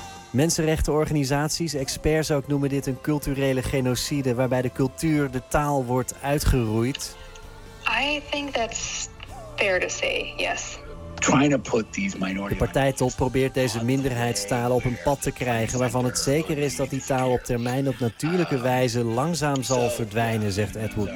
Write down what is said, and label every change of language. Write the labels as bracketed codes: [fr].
[nl] Mensenrechtenorganisaties, experts ook, noemen dit een culturele genocide, waarbij de cultuur, de taal, wordt uitgeroeid. [en] I think that's fair to say, yes. [nl] De partijtop probeert deze minderheidstalen op een pad te krijgen, waarvan het zeker is dat die taal op termijn op natuurlijke wijze langzaam zal verdwijnen, zegt Atwood.